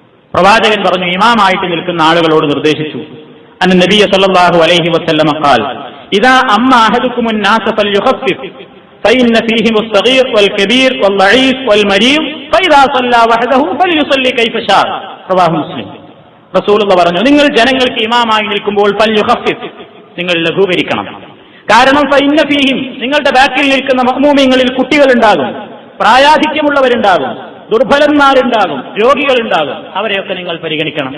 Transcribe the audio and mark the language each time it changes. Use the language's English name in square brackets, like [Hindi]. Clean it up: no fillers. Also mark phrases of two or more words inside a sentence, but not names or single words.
[Malayalam] പ്രവാചകൻ പറഞ്ഞു, ഇമാമായിട്ട് നിൽക്കുന്ന ആളുകളോട് നിർദ്ദേശിച്ചു. [Arabic] أن النبي صلى الله عليه وسلم قال إذا أم أحدكم الناس فليخفف فإن فيهم الصغير والكبير والضعيف والمريض فإذا صلى وحده فليصلي كيف شاء رواه مسلم. [Malayalam] റസൂലുള്ളാഹി പറഞ്ഞു, നിങ്ങൾ ജനങ്ങൾക്ക് ഇമാമായി നിൽക്കുമ്പോൾ ഫൽയുഖഫിഫ്, നിങ്ങൾ ലഘൂകരിക്കണം. കാരണം [Arabic] فإن فيهم, [Malayalam] നിങ്ങളുടെ ബാക്കിൽ നിൽക്കുന്ന മഅ്മൂമീങ്ങളിൽ കുട്ടികളുണ്ടാകും, പ്രായാധിക്യമുള്ളവരുണ്ടാകും, ദുർബലന്മാരുണ്ടാകും, രോഗികളുണ്ടാകും. അവരെയൊക്കെ നിങ്ങൾ പരിഗണിക്കണം.